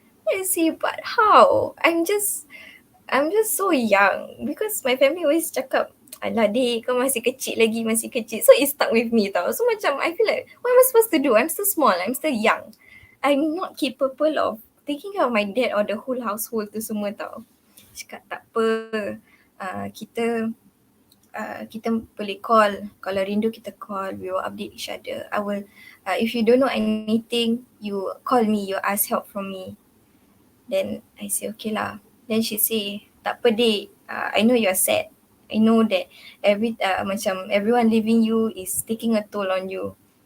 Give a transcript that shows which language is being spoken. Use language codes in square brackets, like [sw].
[en] I say, but how? I'm just so young because my family always cakap, [ms] alah dik, kau masih kecil lagi, masih kecil. [en] So it stuck with me tau. So macam I feel like, what am I supposed to do? I'm still small, I'm still young. I'm not capable of taking care of my dad or the whole household [ms] tu semua tau. Cakap tak apa, kita boleh call. Kalau rindu kita call, [en] we will update each other. I will, if you don't know anything, you call me, you ask help from me. Then I say okay lah. Then she say, [ms] tak apa dik, [en] I know you're sad. I know that macam everyone leaving you is taking a toll on you.